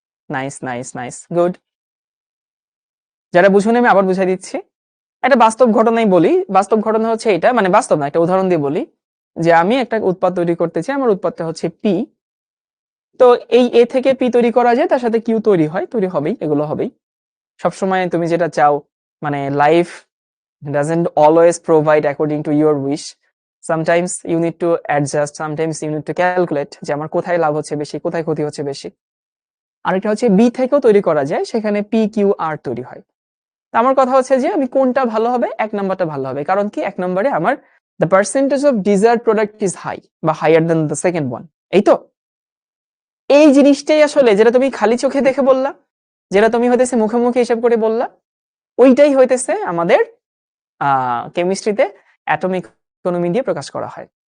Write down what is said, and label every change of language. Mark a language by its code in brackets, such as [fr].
[bn] Nice, good. যারা বুঝুন আমি আবার বুঝাই দিচ্ছি, একটা বাস্তব ঘটনাই বলি। বাস্তব ঘটনা হচ্ছে এটা, মানে বাস্তব না, একটা উদাহরণ দিয়ে বলি যে আমি একটা উৎপাদ তৈরি করতে চাই, আমার উৎপাদটা হচ্ছে পি, তো এই এ থেকে পি তৈরি করা যায়, তার সাথে কিউ তৈরি হবেই, এগুলো হবেই। সবসময় তুমি যেটা চাও, মানে [en] life doesn't always provide according to your wish, sometimes you need to adjust, sometimes you need to calculate [bn] যে আমার কোথায় লাভ হচ্ছে বেশি, [en] কোথায় ক্ষতি হচ্ছে বেশি। [bn] আরেকটা হচ্ছে বি থেকেও তৈরি করা যায়, সেখানে পি কিউ আর তৈরি হয়। আমার কথা হচ্ছে যে আমি কোনটা ভালো হবে, 1 নাম্বারটা ভালো হবে, কারণ কি 1 নম্বরে আমার [en] the percentage of desired product is high বা higher than the second one। [bn] এই তো এই জিনিসটাই আসলে যেটা তুমি খালি চোখে দেখে বললা, যেটা তুমি হইতেছে মুখে মুখে হিসাব করে বললা, ওইটাই হইতেছে আমাদের কেমিস্ট্রিতে অ্যাটম ইকোনমি দিয়ে প্রকাশ করা হয়।